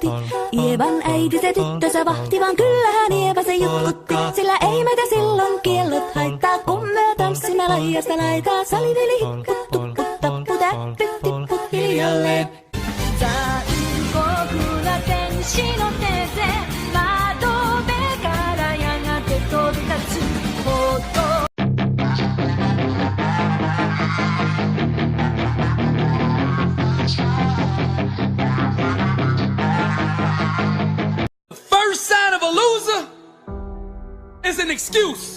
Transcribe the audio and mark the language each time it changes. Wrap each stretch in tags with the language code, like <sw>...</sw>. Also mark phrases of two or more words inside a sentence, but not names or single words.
<fi>Ievan äiti se tyttönsä vahti, vaan kyllähän Ieva se juttutti. Sillä ei meitä silloin kiellot haittaa, kun me tanssimme laijasta laitaa. Saliveli hipput, tupput, tapput, äppyt, tipput hiljalleen.</fi> <ja>残酷な天使の手で窓辺からやがて飛び立つほど</ja> <en>First sign of a loser is an excuse.</en>